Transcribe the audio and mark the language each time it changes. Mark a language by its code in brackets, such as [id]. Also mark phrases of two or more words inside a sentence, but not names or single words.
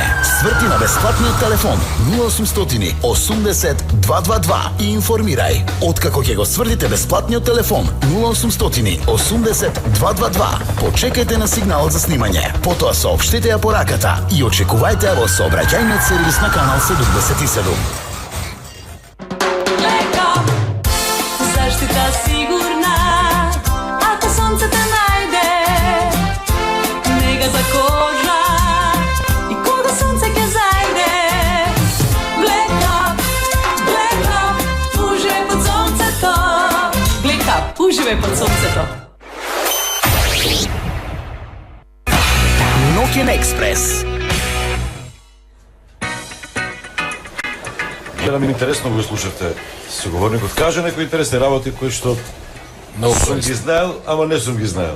[mk] Сврти на бесплатниот телефон 0800 80 222 и информирај. Откако ќе го сврдите бесплатниот телефон 0800 80 222, почекајте на сигналот за снимање. Потоа соопштете ја пораката и очекувајте ја во сообраќајниот сервис на канал 77. Zaštita sigurna, ako sunce te najde, nega za koža i koga sunce ke zajde. Black up, uživaj pod sunceto. Black up, uživaj pod sunceto. Ноќен експрес. Гледам интересно го слушавте соговорникот. Каже некои интересни работи кои што сум ги знаел, ама не сум ги знаел.